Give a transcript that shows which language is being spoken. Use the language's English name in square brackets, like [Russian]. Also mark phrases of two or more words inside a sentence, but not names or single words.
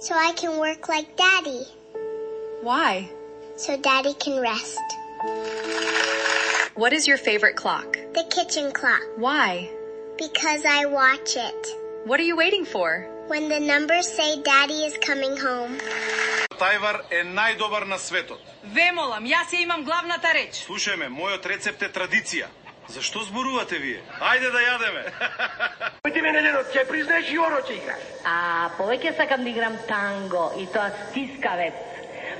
[English] So I can work like Daddy. Why? So Daddy can rest. What is your favorite clock? The kitchen clock. Why? Because I watch it. What are you waiting for? When the numbers say Daddy is coming home. [Macedonian] Тајвар е најдобар на светот. Ве молам, јас ја имам главната реч. Слушај ме, мојот рецепт е традиција. Зашто зборувате вие? Ајде да јадеме. Кој мене денот, ќе признаеш и оро ќе играш. А, повеќе сакам да играм танго и тоа стискавец.